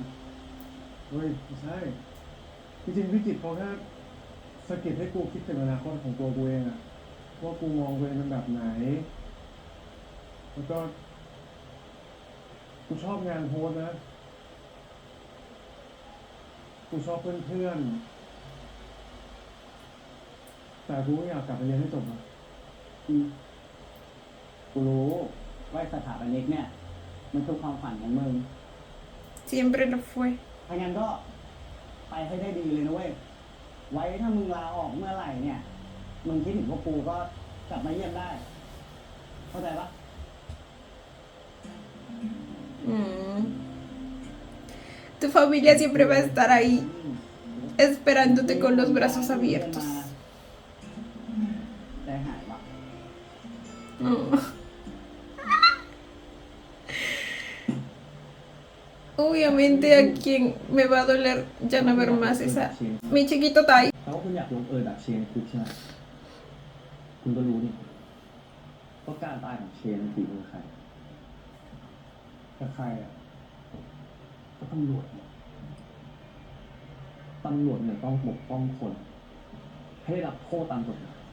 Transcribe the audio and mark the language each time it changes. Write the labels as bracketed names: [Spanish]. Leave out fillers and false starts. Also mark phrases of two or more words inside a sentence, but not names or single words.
[Thai] เฮ้ยไม่ใช่จริงๆพี่กิตเขาแค่สะกิดให้กูคิดถึงอนาคตของตัวกูเองอะว่ากูมองตัวเองเป็นแบบไหนแล้วก็กูชอบงานโพสนะกูชอบเพื่อนๆแต่กูก็อยากกลับไปเรียนให้จบอะ กูรู้ว่าสถาปนิกเนี่ย มันคือความฝันของมึง [Spanish] Siempre lo fue. [Thai] ถ้างั้นก็ไปให้ได้ดีเลยนะเว้ย ไว้ถ้ามึงลาออกเมื่อไหร่เนี่ย มึงคิดถึงพวกกูก็กลับมาเยี่ยมได้ เข้าใจปะ Mm. [Spanish] Tu familia siempre va a estar ahí, esperándote con los brazos abiertos. [Thai] ใจหายวะ Oh. [Spanish] Obviamente a quien me va a doler ya no ver más esa... Mi chiquito Tai. [Thai] แต่ว่าคุณอยากลงเอยแบบเชนคุกใช่ไหมคุณก็รู้นี่ว่าการตายของเชนฝีมือใครแต่ใครอ่ะก็ตำรวจเนี่ยตำรวจเนี่ยต้องปกป้องคน ให้ได้รับโทษตามกฎหมาย